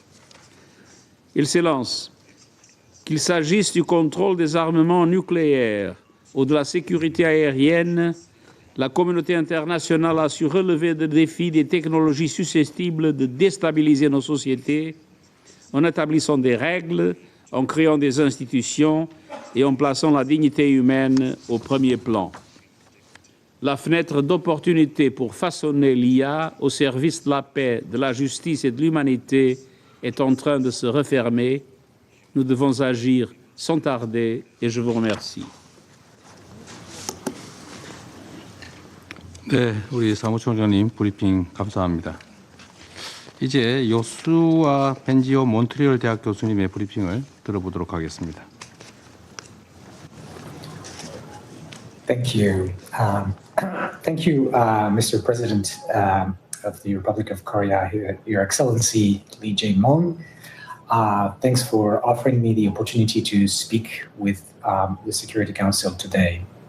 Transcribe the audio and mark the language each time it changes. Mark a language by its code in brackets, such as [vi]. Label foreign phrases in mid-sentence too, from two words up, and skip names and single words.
[fr] Excellences, qu'il s'agisse du contrôle des armements nucléaires ou de la sécurité aérienne, la communauté internationale a su relever le défi des technologies susceptibles de déstabiliser nos sociétés en établissant des règles, en créant des institutions et en plaçant la dignité humaine au premier plan. La fenêtre d'opportunité pour façonner l'IA au service de la paix, de la justice et de l'humanité est en train de se refermer. Nous devons agir sans tarder et je vous remercie. [ko] 네, 우리 사무총장님 브리핑 감사합니다. 이제 요수아 벤지오 몬트리올 대학 교수님의 브리핑을 들어보도록 하겠습니다. [en] Thank you. Thank you, Mr. President of the Republic of Korea, Your Excellency Lee Jae-myung. Thanks for offering me the opportunity to speak with the Security Council today.